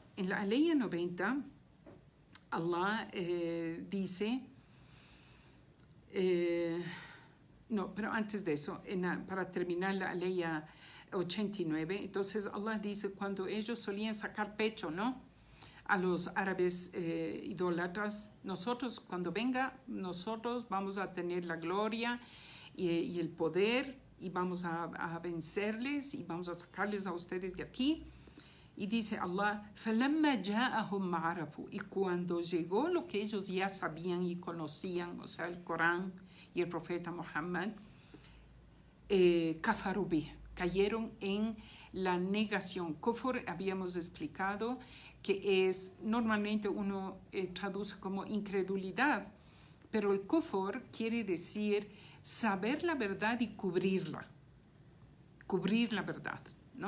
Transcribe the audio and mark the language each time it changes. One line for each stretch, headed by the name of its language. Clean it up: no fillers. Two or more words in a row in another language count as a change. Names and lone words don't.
Spanish: En la aleya 90, Allah dice, no, pero antes de eso, para terminar la aleya 89, entonces Allah dice, cuando ellos solían sacar pecho, ¿no?, a los árabes idólatras, nosotros, cuando venga, nosotros vamos a tener la gloria y el poder, y vamos a vencerles y vamos a sacarles a ustedes de aquí. Y dice Allah,
Arabic: فَلَمَّا جَاءَهُمْ مَعَرَفُوا,
Spanish: y cuando llegó lo que ellos ya sabían y conocían, o sea, el Corán y el profeta Muhammad,
Arabic: كفروا به,
Spanish: cayeron en la negación. Kufr habíamos explicado que es, normalmente uno traduce como incredulidad, pero el kufr quiere decir saber la verdad y cubrir la verdad, ¿no?